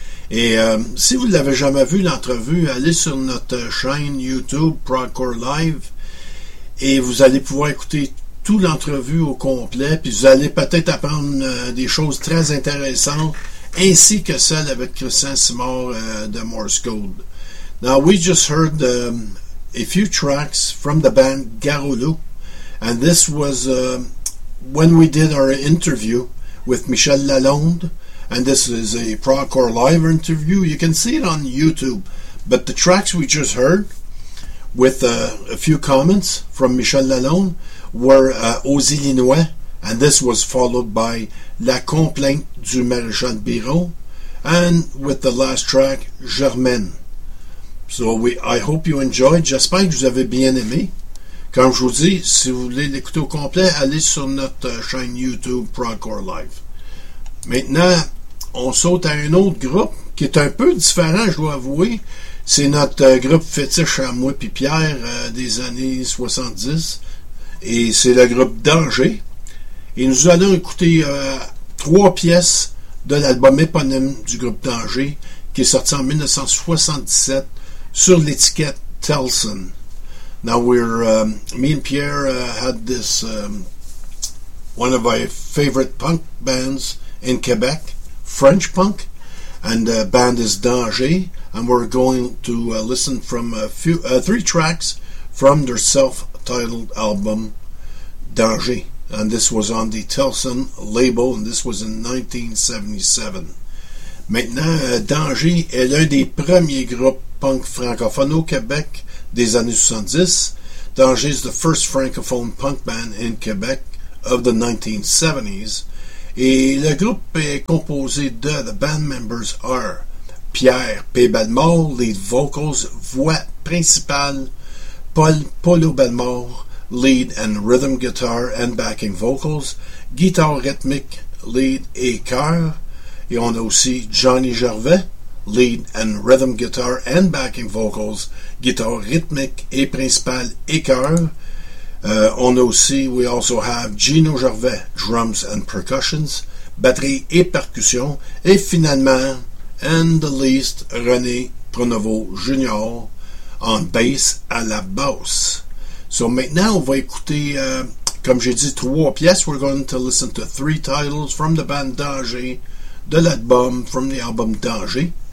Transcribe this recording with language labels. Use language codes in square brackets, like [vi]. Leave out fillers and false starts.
[fr] Et si vous ne l'avez jamais vu, l'entrevue, allez sur notre chaîne YouTube, Progcore Live, et vous allez pouvoir écouter toute l'entrevue au complet, puis vous allez peut-être apprendre des choses très intéressantes, ainsi que celle avec Christian Simard de Morse Code. [en] Now, we just heard a few tracks from the band Garoulou, and this was when we did our interview with Michel Lalonde. And this is a Progcore Live interview. You can see it on YouTube. But the tracks we just heard, with a few comments from Michel Lalonde, were Aux Illinois, and this was followed by La Complainte du Maréchal Biron, and with the last track, Germaine. So I hope you enjoyed. [fr] J'espère que vous avez bien aimé. Comme je vous dis, si vous voulez l'écouter au complet, allez sur notre chaîne YouTube Progcore Live. Maintenant, on saute à un autre groupe qui est un peu différent, je dois avouer. C'est notre groupe fétiche à moi puis Pierre des années 70. Et c'est le groupe Danger. Et nous allons écouter trois pièces de l'album éponyme du groupe Danger qui est sorti en 1977 sur l'étiquette Telson. [en] Now me and Pierre had this one of my favorite punk bands in Quebec. French punk, and the band is Danger, and we're going to listen from three tracks from their self-titled album Danger, and this was on the Telson label, and this was in 1977. [fr] Maintenant, Danger est l'un des premiers groupes punk francophones au Québec des années 70. [en] Danger is the first francophone punk band in Quebec of the 1970s. [fr] Et le groupe est composé de, [en] the band members are [fr] Pierre P. [en] Belmore, lead vocals, [fr] voix principale, [en] Paul Polo Belmore, lead and rhythm guitar and backing vocals, [fr] guitare rythmique, lead et chœur. Et on a aussi Johnny Gervais, [en] lead and rhythm guitar and backing vocals, [fr] guitare rythmique et principale et chœur. [en] We also have Gino Gervais, drums and percussions, [fr] batterie et percussion, et finalement, [en] and the least, René Pronovo Jr. on bass [fr] à la basse. So maintenant, on va écouter, comme j'ai dit, trois pièces. [en] We're going to listen to three titles from the band Danger, [fr] de l'album, [en] from the album Danger.